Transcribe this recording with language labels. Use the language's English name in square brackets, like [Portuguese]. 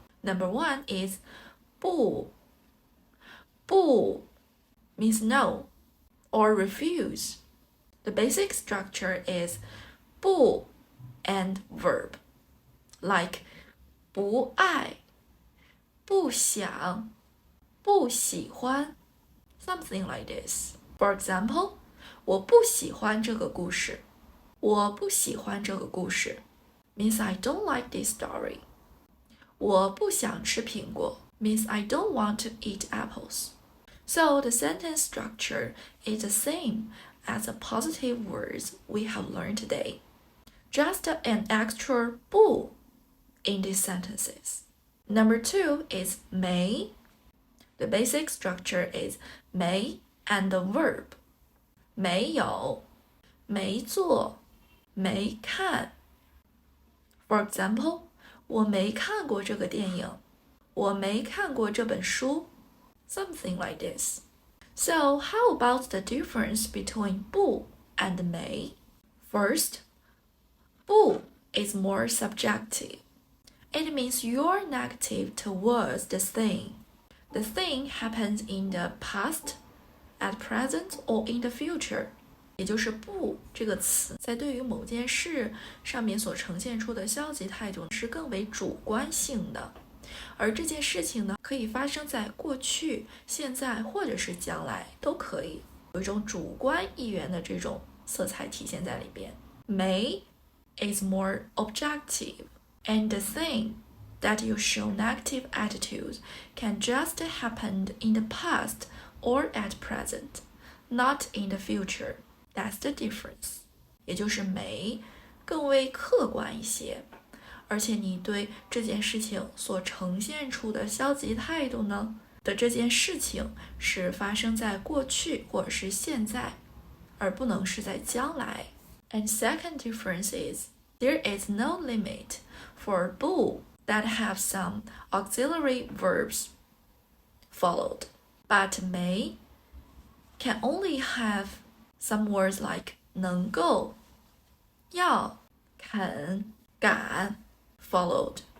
[English] Number 1 is 不.不 means no or refuse. The basic structure is 不 and verb. Like [Chinese] 不爱不想不喜欢 [English] something like this. For example, [Chinese] 我不喜欢这个故事。我不喜欢这个故事 [English] means I don't like this story. [Chinese] 我不想吃苹果 [English] means I don't want to eat apples. So the sentence structure is the same as the positive words we have learned today. Just an extra 不 in these sentences. Number 2 is 没.The basic structure is 没 and the verb. [Chinese] 没有没做没看 [English] For example, [Chinese] 我没看过这个电影。我没看过这本书 [English] Something like this. So, how about the difference between 不 and 没? First, 不 is more subjective. It means you're negative towards the thing. The thing happens in the past, at present, or in the future. [Chinese] 也就是不这个词在对于某件事上面所呈现出的消极态度是更为主观性的，而这件事情呢，可以发生在过去、现在或者是将来都可以，有一种主观意愿的这种色彩体现在里边。 [English] 没 is more objective, and the thing that you show negative attitudes can just happen in the past or at present, not in the future. That's the difference. [Chinese] 也就是没更为客观一些，而且你对这件事情所呈现出的消极态度呢的这件事情是发生在过去或者是现在，而不能是在将来。 [English] And second difference is there is no limit for 不 that have some auxiliary verbs followed, but may can only have Some words like [Chinese] 能够、要、肯、敢 [English] followed.